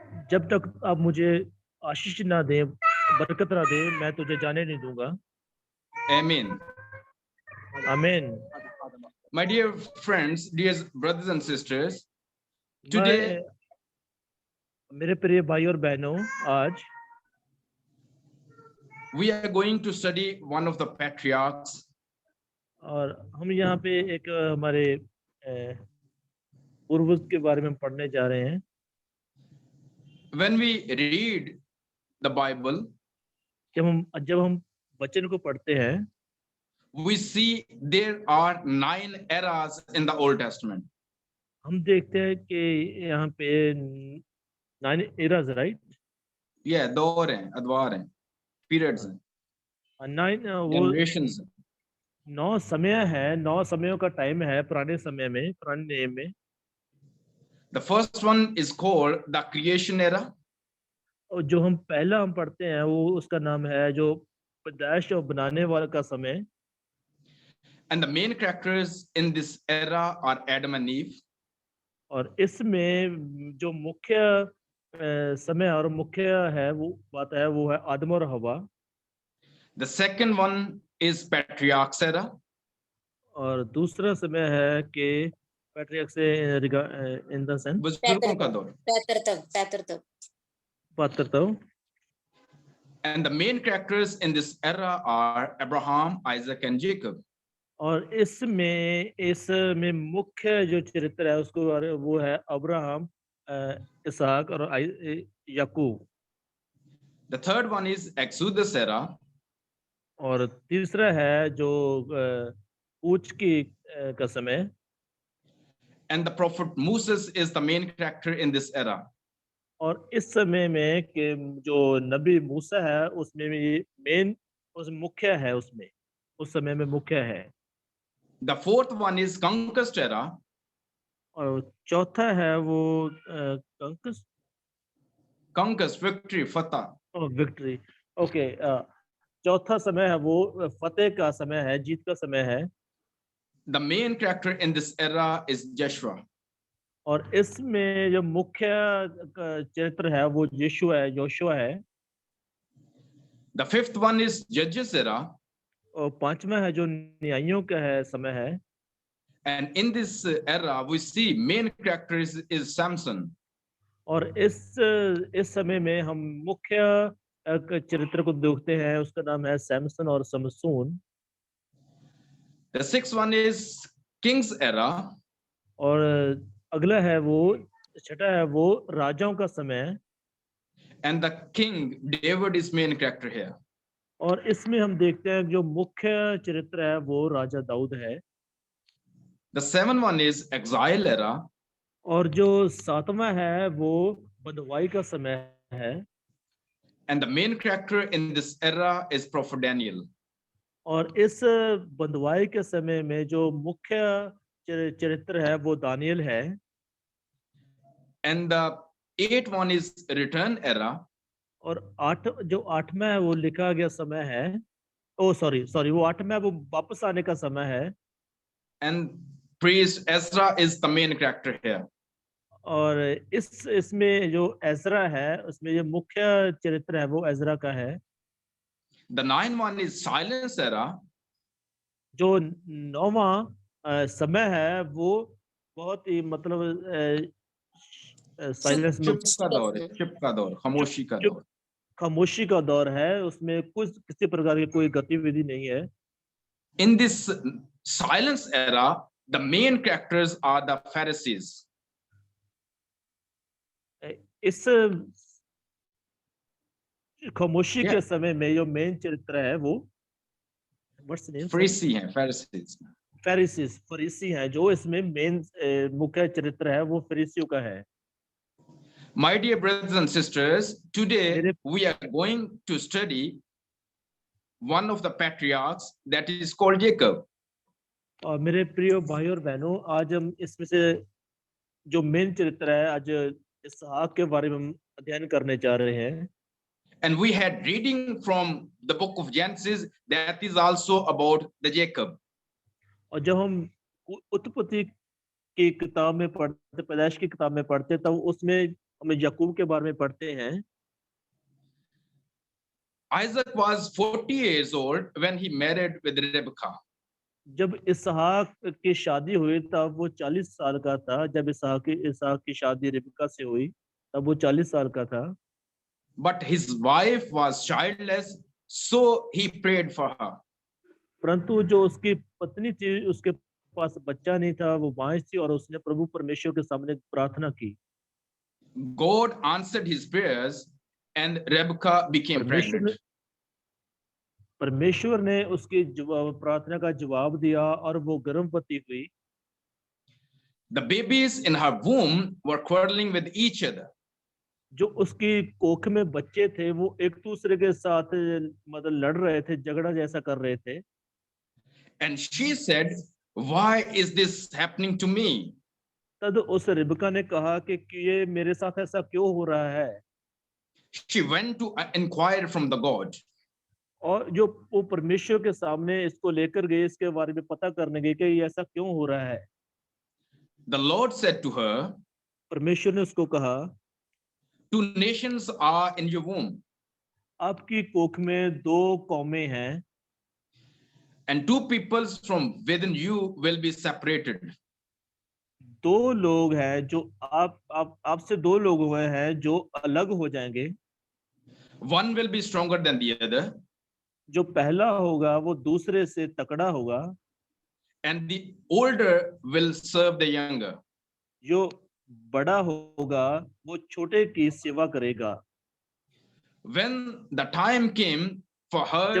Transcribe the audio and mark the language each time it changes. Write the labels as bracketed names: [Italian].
[Hindi] जब तक आप मुझे आशीष ना दें, बरकत ना दें, मैं तुझे जाने नहीं दूंगा। [English] Amen. [Hindi] आमीन। [English] My dear friends, dear brothers and sisters, today [Hindi] मेरे प्रिय भाई और बहनों, आज [English] we are going to study one of the patriarchs. [Hindi] और हम यहाँ पे एक हमारे पूर्वज के बारे में पढ़ने जा रहे हैं। [English] When we read the Bible, [Hindi] जब हम वचन को पढ़ते हैं, [English] we see there are 9 eras in the Old Testament. [Hindi] हम देखते हैं कि यहाँ पे 9 eras, [English] right? [Hindi] Yeah, दौर हैं, अदवार हैं, periods हैं, 9 वो generations हैं. 9 समय है, 9 समयों का टाइम है पुराने समय में, पुराने नियम में। [English] The first one is called the creation era. [Hindi] और जो हम पहला हम पढ़ते हैं वो उसका नाम है जो पैदाइश और बनाने वाला का समय। [English] And the main characters in this era are Adam and Eve. [Hindi] और इसमें जो मुख्य समय और मुख्य है वो बात है वो है आदम और हवा। [English] The second one is patriarchs era. [Hindi] और दूसरा समय है कि पैट्रियर्क से [English] in the sense [Hindi] बुजुर्गों का दौर. पात्रता। [English] And the main characters in this era are Abraham, Isaac, and Jacob. [Hindi] और इसमें मुख्य जो चरित्र है उसको वो है अब्राहम, इसहाक और याकूब। [English] The third one is Exodus era. [Hindi] और तीसरा है जो ऊच की का समय। [English] And the prophet Moses is the main character in this era. [Hindi] और इस समय में कि जो नबी मूसा है उसमें भी मेन उस मुख्य है, उसमें उस समय में मुख्य है। [English] The fourth one is conquest era. [Hindi] और चौथा है वो [English] Conquest, victory, fatah. Victory. [Hindi] Okay, चौथा समय है वो फतेह का समय है, जीत का समय है। [English] The main character in this era is Joshua. [Hindi] और इसमें जो मुख्य चरित्र है वो यीशु है, योशुआ है। [English] The fifth one is Judges era. [Hindi] और पांचवा है जो न्यायियों का है समय है। [English] And in this era, we see main character is Samson. [Hindi] और इस समय में हम मुख्य चरित्र को देखते हैं, उसका नाम है सैमसन और Samson. [English] The sixth one is King's era. [Hindi] और अगला है वो छठा है वो राजाओं का समय। [English] And the king David is main character here. [Hindi] और इसमें हम देखते हैं जो मुख्य चरित्र है वो राजा दाऊद है। [English] The seventh one is exile era. [Hindi] और जो सातवां है वो बंधुआई का समय है। [English] And the main character in this era is prophet Daniel. [Hindi] और इस बंधुआई के समय में जो मुख्य चरित्र है वो दानियल है। [English] And the eighth one is return era. [Hindi] और जो आठवां है वो लिखा गया समय है। [English] oh sorry [Hindi] वो आठवां वो वापस आने का समय है। [English] And priest Ezra is the main character here. [Hindi] और इसमें जो एजरा है उसमें जो मुख्य चरित्र है वो एजरा का है। [English] The ninth one is silence era. [Hindi] जो नौवां समय है वो बहुत ही मतलब साइलेंस में चुप का दौर है, चुप का दौर, खामोशी का दौर। खामोशी का दौर है, उसमें कुछ किसी प्रकार की कोई गतिविधि नहीं है। [English] In this silence era, the main characters are the Pharisees. [Hindi] इस खामोशी के समय में जो मेन चरित्र है वो फरीसी हैं, फरीसी हैं। जो इसमें मेन मुख्य चरित्र है वो फरीसियों का है। [English] My dear brothers and sisters, today we are going to study one of the patriarchs that is called Jacob. [Hindi] और मेरे प्रिय भाइयों और बहनों, आज हम इसमें से जो मेन चरित्र है आज इसहाक के बारे में हम अध्ययन करने जा रहे हैं। [English] And we had reading from the book of Genesis that is also about the Jacob. [Hindi] और जब हम उत्पत्ति की किताब में पढ़ते, पैदाइश की किताब में पढ़ते तब उसमें हम याकूब के बारे में पढ़ते हैं। [English] Isaac was 40 years old when he married with Rebekah. [Hindi] जब इसहाक की शादी हुई तब वो 40 साल का था। जब इसहाक की शादी रिबका से हुई तब वो 40 साल का था। [English] But his wife was childless, so he prayed for her. [Hindi] परंतु जो उसकी पत्नी थी उसके पास बच्चा नहीं था, वो बांझ थी और उसने प्रभु परमेश्वर के सामने प्रार्थना की। [English] God answered his prayers and Rebekah became pregnant. [Hindi] परमेश्वर ने उसकी प्रार्थना का जवाब दिया और वो गर्भवती हुई। [English] The babies in her womb were quarreling with each other. [Hindi] जो उसकी कोख में बच्चे थे वो एक दूसरे के साथ मतलब लड़ रहे थे, झगड़ा जैसा कर रहे थे। [English] And she said, why is this happening to me? [Hindi] तब उस रिबका ने कहा कि ये मेरे साथ ऐसा क्यों हो रहा है। [English] She went to inquire from the God. [Hindi] और जो वो परमेश्वर के सामने इसको लेकर गए, इसके बारे में पता करने गए कि ये ऐसा क्यों हो रहा है। [English] The Lord said to her, [Hindi] परमेश्वर ने उसको कहा, [English] 2 nations are in your womb, [Hindi] आपकी कोख में 2 कौमें हैं [English] and 2 peoples from within you will be separated. [Hindi] 2 लोग हैं जो आपसे 2 लोग हुए हैं जो अलग हो जाएंगे। [English] One will be stronger than the other, [Hindi] जो पहला होगा वो दूसरे से तकड़ा होगा, [English] and the older will serve the younger. [Hindi] जो बड़ा होगा वो छोटे की सेवा करेगा। [English] When the time came for her